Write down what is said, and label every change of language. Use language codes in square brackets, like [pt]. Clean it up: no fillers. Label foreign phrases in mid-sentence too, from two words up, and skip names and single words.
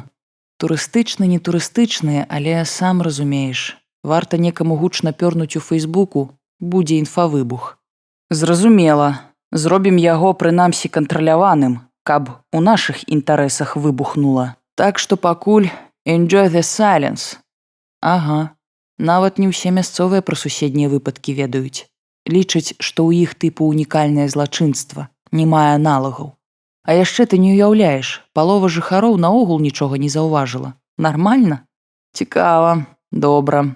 [be] Турыстычны, не турыстычны, але сам разумееш. Варта некаму гучна пёрнуць у Фейсбуку, будзе інфавыбух. Зразумела, зробім яго прынамсі кантраляваным, каб у нашых інтарэсах выбухнула. Так што пакуль [en] enjoy the silence. [be] Ага, нават не ўсе мясцовыя пра суседнія выпадкі ведаюць. Лічаць, што ў іх тыпу унікальнае злачынства, не мае аналагаў. А яшчэ ты не ўяўляеш, палова жыхароў наогул нічога не заўважыла. Нармальна? Цікава, добра.